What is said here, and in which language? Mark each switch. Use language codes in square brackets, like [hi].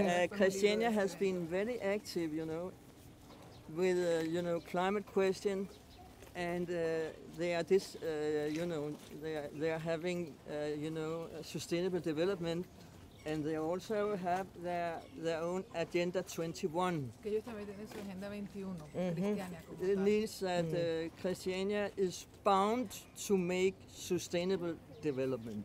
[en] Christiania has been very active, you know, with you know, climate question, and they are you know, they are having you know, sustainable development. And they also have their own Agenda 21. [es] Que ellos también tienen su Agenda 21, Christiania. [en] It means that Christiania is bound to make sustainable development.